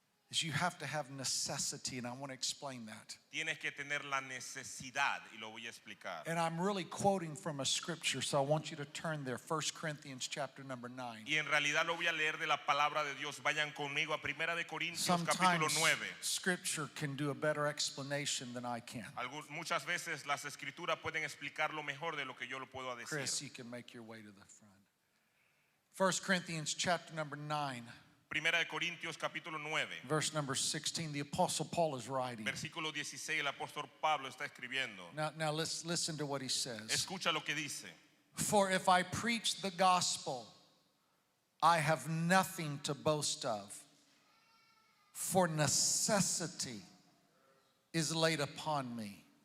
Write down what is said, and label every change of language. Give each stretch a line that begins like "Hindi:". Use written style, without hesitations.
English: is you have to have necessity, and I want to explain that.
Spanish: tienes que tener la necesidad, y lo voy a explicar.
English: And I'm really quoting from a scripture, so I want you to turn there, 1 Corinthians chapter number 9.
Spanish: Y en realidad lo voy a leer de la palabra de Dios. Vayan conmigo a 1 de Corintios capítulo
English: Sometimes
Spanish: 9.
English: scripture can do a better explanation than I can.
Spanish: Muchas veces las escrituras pueden explicarlo mejor de lo que yo lo puedo decir.
English: Chris, you can make your way to the front. 1 Corinthians chapter number 9,
Spanish: 1 de Corintios capítulo 9,
English: verse number 16. The Apostle Paul is writing.
Spanish: versículo 16, el apóstol Pablo está escribiendo.
English: Now let's listen to what he says.
Spanish: Escucha lo que dice.
English: For if I preach the gospel, I have nothing to boast of, for necessity is laid upon me.